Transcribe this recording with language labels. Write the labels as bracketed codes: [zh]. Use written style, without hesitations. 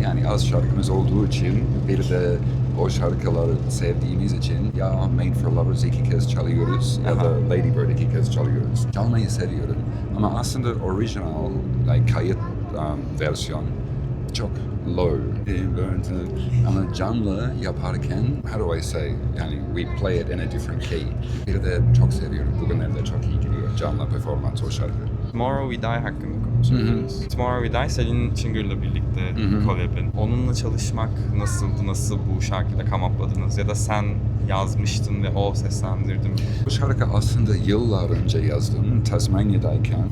[tr] Yani az şarkımız olduğu için bir de o şarkıları sevdiğimiz için ya Made for Lovers 2 kez çalıyoruz ya da Lady Bird 2 kez çalıyoruz. Çalmayı seviyorum ama aslında original, like kayıt versiyon çok low. Ama canlı yaparken, [en] how do I say, [tr] yani [en] we play it in a different key. [tr] Bir de çok seviyorum. Bugünlerde çok iyi gidiyor canlı performans o şarkı. Tomorrow We Die hakkında konuşabiliriz. Tomorrow We Die Selin Çıngır'la birlikte collab'in. Onunla çalışmak nasıldı? Nasıl bu şarkıda [en] come up'ladınız? [tr] Ya da sen yazmıştın ve o seslendirdi mi? Bu şarkı aslında yıllar önce yazdım. Tasmanya'dayken.